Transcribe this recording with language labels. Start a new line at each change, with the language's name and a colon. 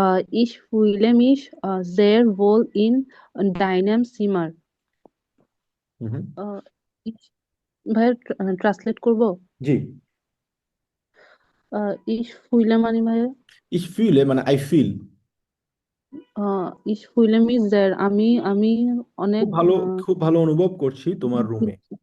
German: Ich fühle mich sehr wohl in deinem Zimmer.
Bangla: Hmm hmm. Uh, ich ভাই translate করব। জি।
German: ich fühle
Bangla: মানে ভাইয়া
German: ich fühle
Bangla: মানে I feel.
German: ich fühle mich sehr,
Bangla: আমি অনেক খুব ভালো, খুব ভালো অনুভব করছি তোমার রুমে।